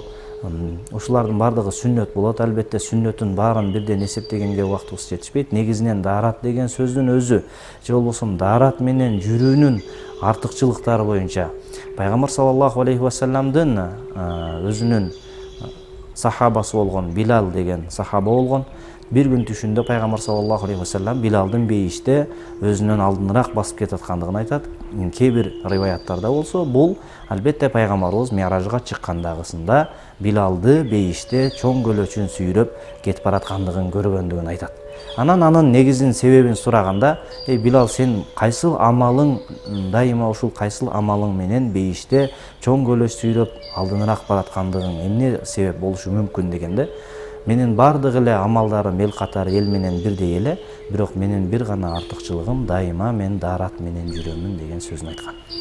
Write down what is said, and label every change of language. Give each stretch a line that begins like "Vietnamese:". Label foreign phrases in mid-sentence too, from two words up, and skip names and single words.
Kyrgyz: Ушулардын баардыгы сүннөт болот. Албетте сүннөтүн баарын бирден эсептегенге убактыбыз жетишпейт. Негизинен даарат деген сөздүн өзү же болбосо даарат менен жүрүүнүн артыкчылыктары боюнча Пайгамбар
Arabic: صلى الله عليه وسلم
Kyrgyz: өзүнүн сахабасы болгон Билал деген сахаба болгон. Бир күн түшүндө Пайгамбар
Arabic: صلى الله عليه وسلم
Kyrgyz: Билалдын бейиште өзүнөн алдыныраак басып кетаткандыгын айтат. Кээ бир риваяттарда болсо бул албетте Пайгамбарыбыз Миражга чыккандагысында Билалды бейиште чоң көлөчүн сүйрөп кетип бараткандыгын көргөндүгүн айтат. Анын негизин себебин сураганда: Билал, сен кайсыл амалың, дайыма ушул кайсыл амалың менен бейиште чоң көлөч сүйрөп алдыныраак бараткандыгың эмне себеп болушу мүмкүн дегенде, менин бардык эле амалдарым эл катары эл менен бирдей эле, бирок менин бир гана артыкчылыгым дайыма мен даарат менен жүрөмүн деген сөзүн айткан.